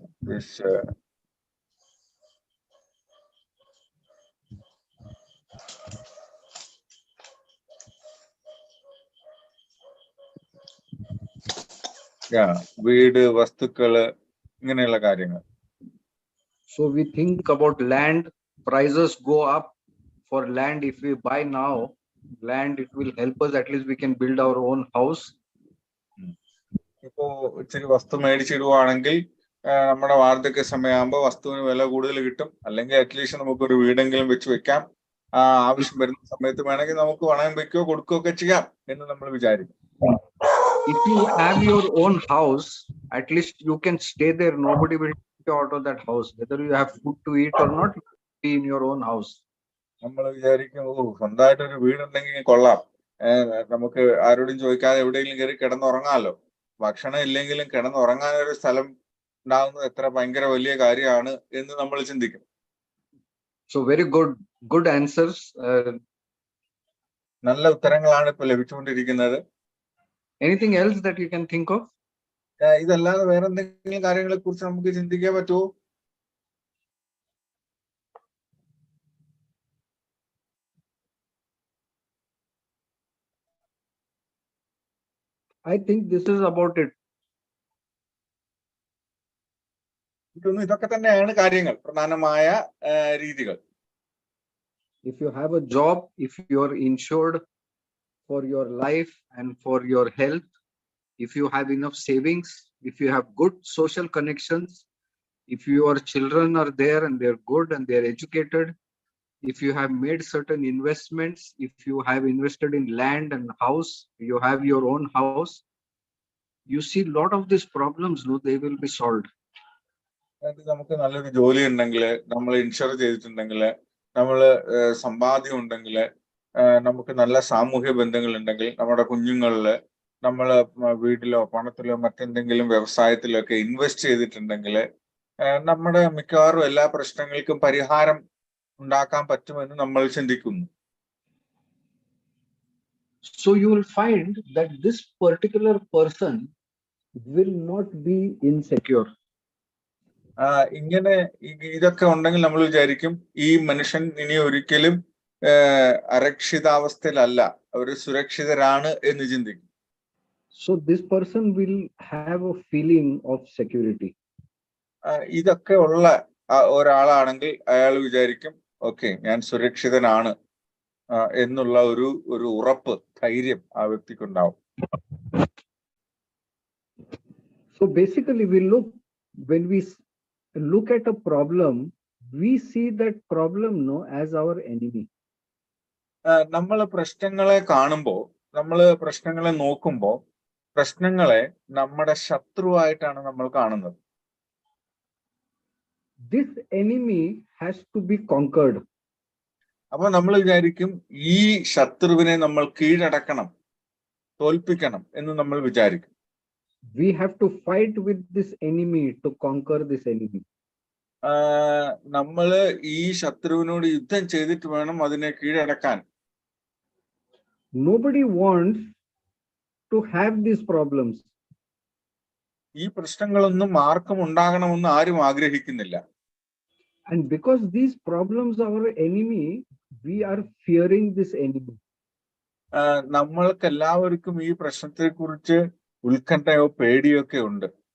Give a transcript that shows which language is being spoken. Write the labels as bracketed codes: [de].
[en] This [ml] വീട്, വസ്തുക്കള്, ഇങ്ങനെയുള്ള കാര്യങ്ങൾ. [en] So we think about land, prices go up for land. If we buy now land, it will help us, at least we can build our own house. [ml] ഇപ്പോ ഇച്ചിരി വസ്തു മേടിച്ചിടുവാണെങ്കിൽ നമ്മുടെ വാർദ്ധക്യ സമയമാകുമ്പോൾ വസ്തുവിന് വില കൂടുതൽ കിട്ടും, അല്ലെങ്കിൽ അറ്റ്ലീസ്റ്റ് നമുക്കൊരു വീടെങ്കിലും വെച്ച് വെക്കാം. ആവശ്യം വരുന്ന സമയത്ത് വേണമെങ്കിൽ നമുക്ക് പണയം വെക്കുകയോ കൊടുക്കുകയോ ഒക്കെ ചെയ്യാം എന്ന് നമ്മൾ വിചാരിക്കും. [en] If you have your own house, at least you can stay there. Nobody will take you out of that house. Whether you have food to eat or not, you will be in your own house. [ml] നമ്മൾ വിചാരിക്കും സ്വന്തമായിട്ടൊരു വീടുണ്ടെങ്കിൽ കൊള്ളാം, നമുക്ക് ആരോടും ചോദിക്കാതെ എവിടെയെങ്കിലും കയറി കിടന്നുറങ്ങാമല്ലോ. ഭക്ഷണം ഇല്ലെങ്കിലും കിടന്നുറങ്ങാനൊരു സ്ഥലം ഉണ്ടാകുന്നത് എത്ര ഭയങ്കര വലിയ കാര്യമാണ് എന്ന് നമ്മൾ ചിന്തിക്കും. [en] So very good answers. [ml] നല്ല ഉത്തരങ്ങളാണ് ഇപ്പൊ ലഭിച്ചുകൊണ്ടിരിക്കുന്നത്. [en] Anything else that you can think of? [ml] ഇതല്ലാതെ വേറെ എന്തെങ്കിലും കാര്യങ്ങളെ കുറിച്ച് നമുക്ക് ചിന്തിക്കാൻ പറ്റുമോ? [en] I think this is about it. [ml] ഇതൊക്കെ തന്നെയാണ് കാര്യങ്ങൾ, പ്രധാനമായ രീതികൾ. [en] If you have a job, if you are insured for your life and for your health, if you have enough savings, if you have good social connections, if your children are there and they're good and they're educated, if you have made certain investments, if you have invested in land and house, you have your own house, you see a lot of these problems, no, they will be solved. [ml] നമുക്ക് നല്ലൊരു ജോലി ഉണ്ടെങ്കിൽ, നമ്മൾ insure ചെയ്തിട്ടുണ്ടെങ്കിൽ, നമ്മള് സമ്പാദ്യം ഉണ്ടെങ്കിൽ, നമുക്ക് നല്ല സാമൂഹ്യ ബന്ധങ്ങൾ ഉണ്ടെങ്കിൽ, നമ്മുടെ കുഞ്ഞുങ്ങളില് നമ്മള് വീട്ടിലോ പണത്തിലോ മറ്റെന്തെങ്കിലും വ്യവസായത്തിലോ ഒക്കെ ഇൻവെസ്റ്റ് ചെയ്തിട്ടുണ്ടെങ്കിൽ നമ്മുടെ മിക്കവാറും എല്ലാ പ്രശ്നങ്ങൾക്കും പരിഹാരം ഉണ്ടാക്കാൻ പറ്റുമെന്ന് നമ്മൾ ചിന്തിക്കുന്നു. [en] So you will find that this particular person will not be insecure. [ml] ഇങ്ങനെ ഇതൊക്കെ ഉണ്ടെങ്കിൽ നമ്മൾ വിചാരിക്കും ഈ മനുഷ്യൻ ഇനി ഒരിക്കലും അരക്ഷിതാവസ്ഥയിലല്ല, അവര് സുരക്ഷിതരാണ് എന്ന് ചിന്തിക്കും. [en] So this person will have a feeling of security. [ml] ഇതൊക്കെ ഉള്ള ഒരാളാണെങ്കിൽ അയാൾ വിചാരിക്കും ഓക്കെ ഞാൻ സുരക്ഷിതനാണ് എന്നുള്ള ഒരു ഉറപ്പ്, ധൈര്യം ആ വ്യക്തിക്കുണ്ടാവും. [en] So basically when we look at a problem, we see that problem as our enemy. [ml] നമ്മൾ പ്രശ്നങ്ങളെ കാണുമ്പോൾ, നമ്മൾ പ്രശ്നങ്ങളെ നോക്കുമ്പോൾ പ്രശ്നങ്ങളെ നമ്മുടെ ശത്രുവായിട്ടാണ് നമ്മൾ കാണുന്നത്. [en] This enemy has to be conquered. [ml] അപ്പൊ നമ്മൾ വിചാരിക്കും ഈ ശത്രുവിനെ നമ്മൾ കീഴടക്കണം, തോൽപ്പിക്കണം എന്ന് നമ്മൾ വിചാരിക്കും. [en] We have to fight with this enemy to conquer this enemy. [ml] നമ്മള് ഈ ശത്രുവിനോട് യുദ്ധം ചെയ്തിട്ട് വേണം അതിനെ കീഴടക്കാൻ. [en] Nobody wants to have these problems. [ml] ഈ പ്രശ്നങ്ങളൊന്നും ആർക്കും ഉണ്ടാകണമെന്ന് ആരും ആഗ്രഹിക്കുന്നില്ല. [en] And because these problems are our enemy, we are fearing this enemy. [ml] നമ്മൾക്ക് എല്ലാവർക്കും ഈ പ്രശ്നത്തെ കുറിച്ച് ഉത്കണ്ഠയോ പേടിയോ ഒക്കെ ഉണ്ട്.